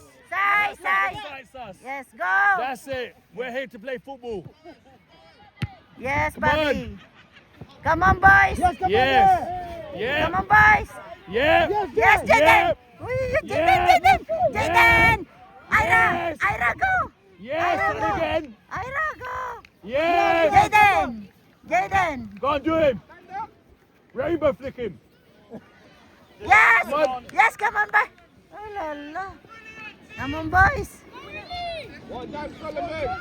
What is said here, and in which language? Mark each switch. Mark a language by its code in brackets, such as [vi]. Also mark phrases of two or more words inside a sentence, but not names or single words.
[en] Sai, Sai! Excites us. Yes, go! That's it. We're here to play football. Yes, Come Bobby! Come on, boys! Yes. Come Yeah. on, boys! Yeah. Yes, Jaden! Yeah. Jaden, Yes. Jaden! Jaden! Ira! Yes. Ira, go! Yes. Ira, Do go! it again. Ira, go! Yes. Jaden! Jaden! Go on, do him. Rainbow flick him. Yes! Come on. Yes, come on, boy! Oh, la, la. Come on, boys! Well done, Solomon.